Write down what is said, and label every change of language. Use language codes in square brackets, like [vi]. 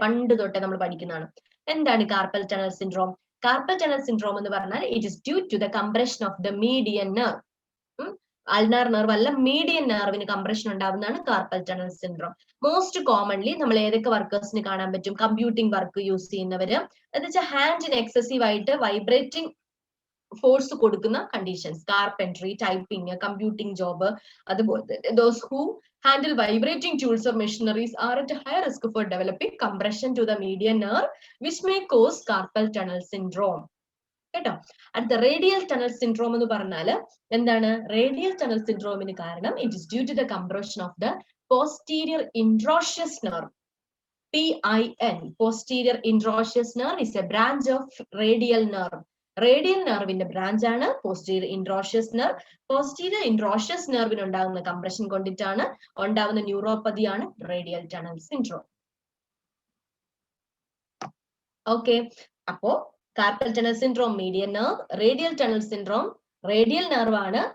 [ml] പണ്ട് തൊട്ടേ നമ്മൾ പഠിക്കുന്നതാണ്. എന്താണ് carpal tunnel syndrome? [en] carpal tunnel syndrome [ml] എന്ന് പറഞ്ഞാൽ [en] It is due to the compression of the median nerve. [ml] Ulnar nerve അല്ല, മീഡിയൻ നെർവിന് കംപ്രഷൻ ഉണ്ടാവുന്നതാണ് carpal tunnel syndrome. Most commonly നമ്മൾ ഏതൊക്കെ വർക്കേഴ്സിന് കാണാൻ പറ്റും? കമ്പ്യൂട്ടിംഗ് വർക്ക് യൂസ് ചെയ്യുന്നവര്, എന്ന് വെച്ചാൽ ഹാൻഡിന് എക്സസീവ് ആയിട്ട് വൈബ്രേറ്റിംഗ് ഫോഴ്സ് കൊടുക്കുന്ന conditions, carpentry, typing, computing job, അതുപോലെ [en] Those who handle vibrating tools or machineries are at a higher risk for developing compression to the median nerve, which may cause carpal tunnel syndrome. [ml] കേട്ടോ. അടുത്ത radial tunnel syndrome എന്ന് പറഞ്ഞാൽ എന്താണ്? Radial tunnel സിൻഡ്രോമിന് കാരണം [en] It is due to the compression of the posterior interosseous nerve, PIN. Posterior introitious nerve is a branch of radial nerve. [ml] Radial നെർവിന്റെ branch ആണ് posterior ഇൻട്രോഷ്യസ് nerve. Posterior ഇൻട്രോഷ്യസ് നെർവിന് ഉണ്ടാകുന്ന compression കൊണ്ടിട്ടാണ് ഉണ്ടാകുന്ന ന്യൂറോപ്പതിയാണ് radial tunnel syndrome. Okay, അപ്പോ carpal tunnel syndrome median nerve, radial tunnel syndrome radial nerve ആണ്.